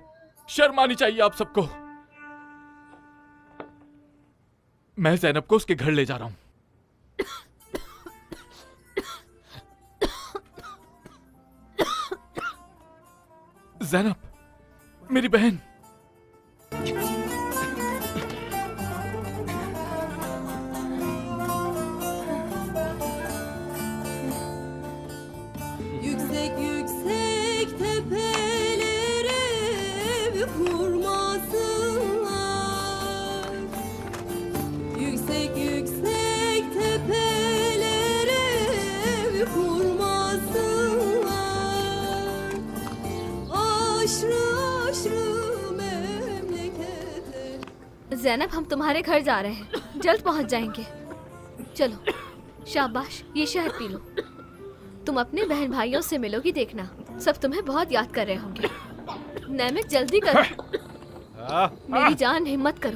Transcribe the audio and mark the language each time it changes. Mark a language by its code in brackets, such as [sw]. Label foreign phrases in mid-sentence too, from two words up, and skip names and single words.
[hi] शर्म आनी चाहिए आप सबको। मैं ज़ैनब को उसके घर ले जा रहा हूं। ज़ैनब मेरी बहन। [tr] Yüksek yüksek tepelere ev kurmasınlar. Yüksek yüksek tepelere ev kurmasınlar. Aşrı aşrı memlekete. [hi] ज़ैनब हम तुम्हारे घर जा रहे हैं, जल्द पहुंच जाएंगे। चलो शाबाश, ये शहद पी लो। तुम अपने बहन भाइयों से मिलोगी, देखना सब तुम्हें बहुत याद कर रहे होंगे। नैमिक जल्दी करो। मेरी जान हिम्मत करो।